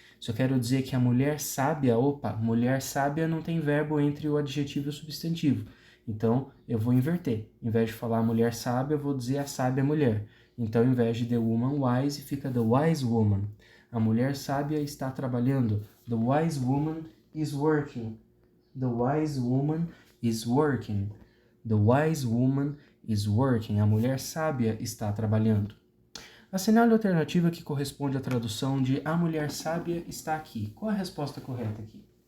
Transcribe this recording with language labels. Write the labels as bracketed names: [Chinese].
[Portuguese] Se eu quero dizer que a mulher sábia, mulher sábia não tem verbo entre o adjetivo e o substantivo. Então, eu vou inverter. Em vez de falar mulher sábia, eu vou dizer a sábia mulher. Então, em vez de the woman wise, fica the wise woman. A mulher sábia está trabalhando. [English] The wise woman is working. The wise woman is working. The wise woman is working. [Portuguese] A mulher sábia está trabalhando. Assinale a alternativa que corresponde à tradução de a mulher sábia está aqui. Qual é a resposta correta aqui?